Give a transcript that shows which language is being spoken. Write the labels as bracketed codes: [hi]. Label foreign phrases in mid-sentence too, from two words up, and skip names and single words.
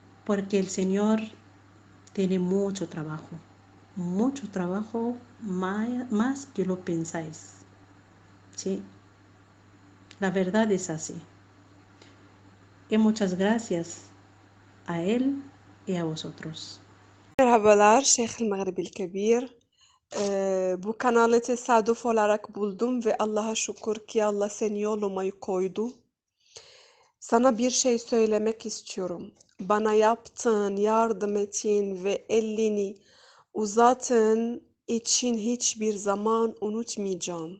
[es] Porque el Señor tiene mucho trabajo. mucho trabajo más que lo pensáis. Sí, la verdad es así. Y muchas gracias a él y a vosotros. [tr] Merhabalar Şeyh Magribi Kebir. Bu kanalı tesadüf olarak buldum ve Allah'a şükür ki Allah seni yoluma koydu. Sana bir şey söylemek istiyorum. Bana yaptığın, yardım ettiğin ve elini uzattığın için hiçbir zaman unutmayacağım.